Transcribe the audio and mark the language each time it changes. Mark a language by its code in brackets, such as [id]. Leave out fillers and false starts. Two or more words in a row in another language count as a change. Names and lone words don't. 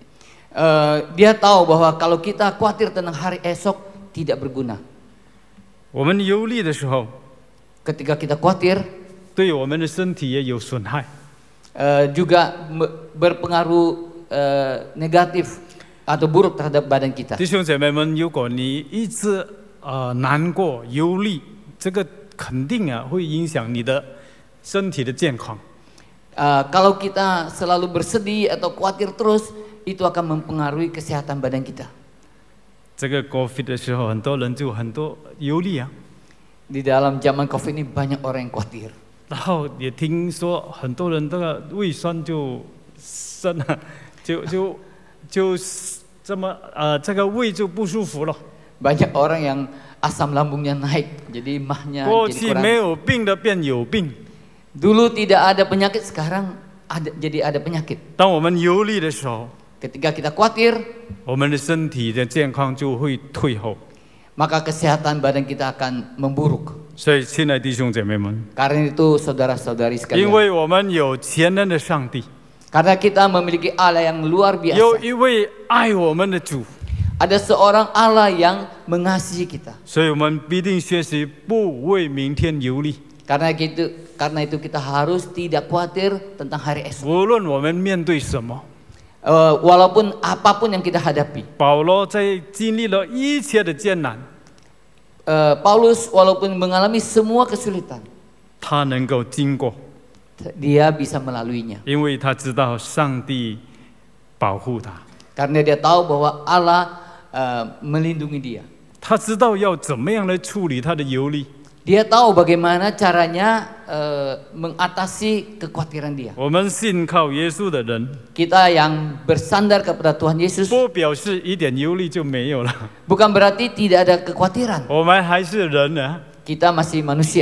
[id] Dia tahu bahwa kalau kita khawatir tentang hari esok tidak berguna. [zh] 我们忧虑的时候， [id] Ketika kita khawatir, [zh] 对我们的身体也有损害。 [id] juga berpengaruh negatif atau buruk terhadap badan kita. [zh] 弟兄姐妹们，如果你一直难过、忧虑，这个肯定会影响你的身体的健康。 [id] Kalau kita selalu bersedih atau khawatir terus, itu akan mempengaruhi kesehatan badan kita. [zh] 这个 COVID 的时候，很多人就很多忧虑啊。 [id] Di dalam zaman COVID ini banyak orang yang khawatir. [zh] 然后也听说很多人这个胃酸就生了，就这么这个胃就不舒服了。 [id] Banyak orang yang asam lambungnya naik, jadi mahnya [zh] 过 [id] jadi [zh] 去 [id] kurang. [zh] 没有病的变有病。 [id] Dulu tidak ada penyakit, sekarang jadi ada penyakit. [zh] 当我们忧虑的时候， [id] Ketika kita khawatir, [zh] 我们的身体的健康就会退后。 [id] maka kesehatan badan kita akan memburuk. [zh] 所以，亲爱的弟兄姐妹们， [id] Karena itu saudara-saudari [zh] 因 [id] sekalian, [zh] 为我们有全能的上帝， [id] karena kita memiliki Allah yang luar [zh] 有 [id] biasa, [zh] 一位爱我们的主， [id] ada seorang Allah yang mengasihi kita. [zh] 所以我们必定学习不为明天忧虑。 [id] Karena itu kita harus tidak khawatir tentang hari esok. [zh] 无论我们面对什么， [id] Walaupun apapun yang kita hadapi. [zh] 保罗在经历了一切的艰难， [id] Paulus walaupun mengalami semua kesulitan, [zh] 他能够经过， [id] dia bisa melaluinya. [zh] 因为他知道上帝保护他， [id] Karena dia tahu bahwa Allah melindungi dia. [zh] 他知道要怎么样来处理他的忧虑。 [id] Dia tahu bagaimana caranya mengatasi kekhawatiran dia. [zh] 我们信靠耶稣的人， [id] Kita yang bersandar kepada Tuhan Yesus [zh] 不表示一点忧虑就没有了。 [id] bukan berarti tidak ada kekhawatiran. [zh] 我们还是人啊， [id] Kita masih manusia.